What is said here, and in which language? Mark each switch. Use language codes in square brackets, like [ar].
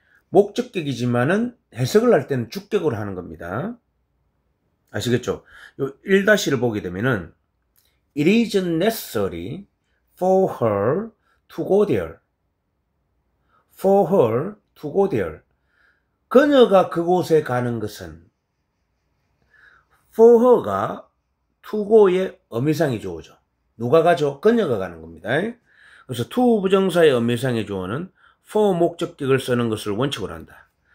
[ko] 목적격이지만은 해석을 할 때는 주격으로 하는 겁니다. 아시겠죠? 요 1-를 보게 되면은 [en] It isn't necessary for her to go there. For her to go there. [ko] 그녀가 그곳에 가는 것은, for her가 to go의 의미상의 주어죠. 누가 가죠? 그녀가 가는 겁니다. 그래서 to 부정사의 의미상의 주어는 for 목적격을 쓰는 것을 원칙으로 한다.